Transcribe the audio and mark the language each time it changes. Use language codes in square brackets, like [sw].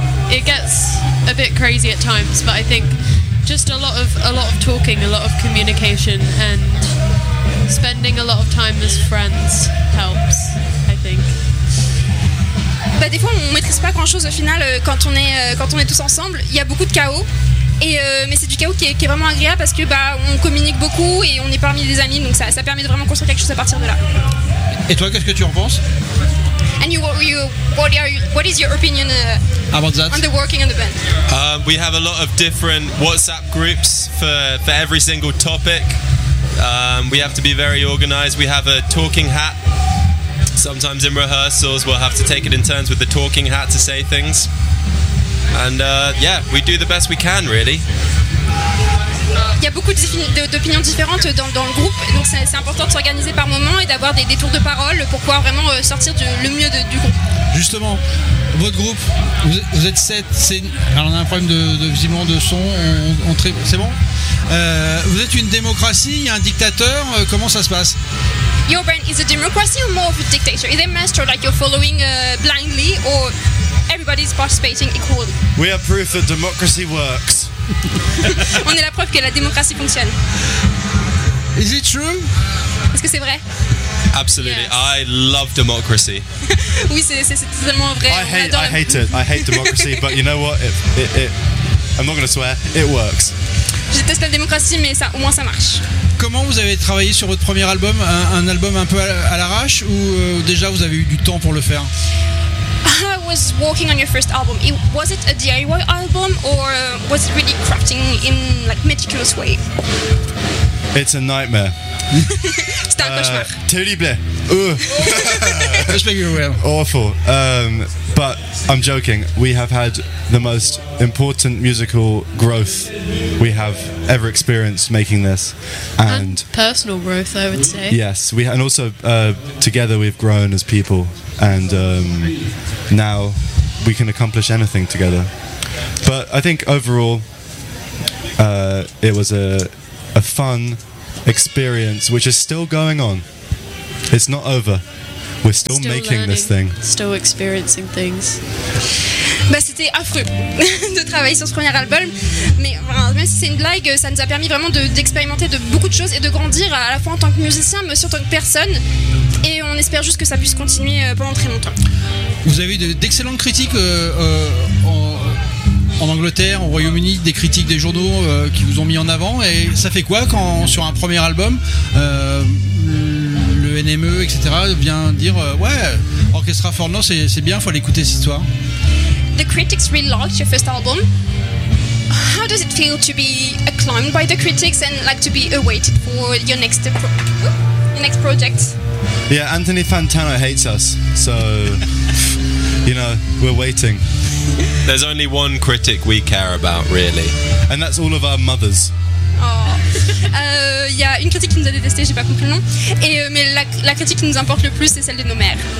[en] It gets a bit crazy at times, but I think just a lot of talking, a lot of communication, and spending a lot of time as friends helps, I think. [fr] Bah, des fois on maîtrise pas grand chose au final quand on est tous ensemble. Il y a beaucoup de chaos, mais c'est du chaos qui est vraiment agréable parce que on communique beaucoup et on est parmi des amis, donc ça permet de vraiment construire quelque chose à partir de là. Et toi, qu'est-ce que tu en penses? [en] And what is your opinion about that? On the working in the band? We have a lot of different WhatsApp groups for every single topic. We have to be very organized. We have a talking hat. Sometimes in rehearsals, we'll have to take it in turns with the talking hat to say things. And we do the best we can, really. [fr] Il y a beaucoup d'opinions différentes dans le groupe, donc c'est important de s'organiser par moment et d'avoir des tours de parole pour pouvoir vraiment sortir le mieux du groupe. Justement, votre groupe, vous êtes 7, alors on a un problème de visiblement de son, c'est bon. Vous êtes une démocratie, il y a un dictateur, comment ça se passe? [en] Your brand is a democracy or more of a dictator? Is it a master like you're following blindly or everybody's participating equally? We are proof that democracy works. [fr] On est la preuve que la démocratie fonctionne. [en] Is it true? [fr] Est-ce que c'est vrai? [en] Absolutely. Yes. I love democracy. [fr] Oui, c'est tellement vrai. [en] I hate democracy, but you know what? I'm not going to swear. It works. [fr] Je déteste la démocratie, mais au moins ça marche. Comment vous avez travaillé sur votre premier album? Un album un peu à l'arrache ou déjà vous avez eu du temps pour le faire? [en] I was working on your first album. Was it a DIY album or was it really crafting in like meticulous way? It's a nightmare. [fr] C'est un cauchemar. [en] Terrible. Cauchemar, you will. Awful. But I'm joking. We have had the most important musical growth we have ever experienced making this. And personal growth, I would say. Yes. And also together we've grown as people. And now we can accomplish anything together. But I think overall it was a fun experience which is still going on. It's not over. We're still making learning, this thing. Still experiencing things. [fr] Bah, c'était affreux de travailler sur ce premier album, mais même si c'est une blague, ça nous a permis vraiment d'expérimenter de beaucoup de choses et de grandir à la fois en tant que musicien, mais aussi en tant que personne. Et on espère juste que ça puisse continuer pendant très longtemps. Vous avez d'excellentes critiques en Angleterre, au Royaume-Uni, des critiques des journaux qui vous ont mis en avant. Et ça fait quoi quand, sur un premier album, le NME, etc., vient dire ouais, Orchestra for North, c'est bien, faut l'écouter cette histoire. [en] The critics really liked your first album. How does it feel to be acclaimed by the critics and like to be awaited for your next project? Yeah, Anthony Fantano hates us, so you know, we're waiting. There's only one critic we care about, really. And that's all of our mothers. Oh. [fr] Il y a une critique qui nous a détesté, j'ai pas compris le nom. Et, mais la critique qui nous importe le plus, c'est celle de nos mères.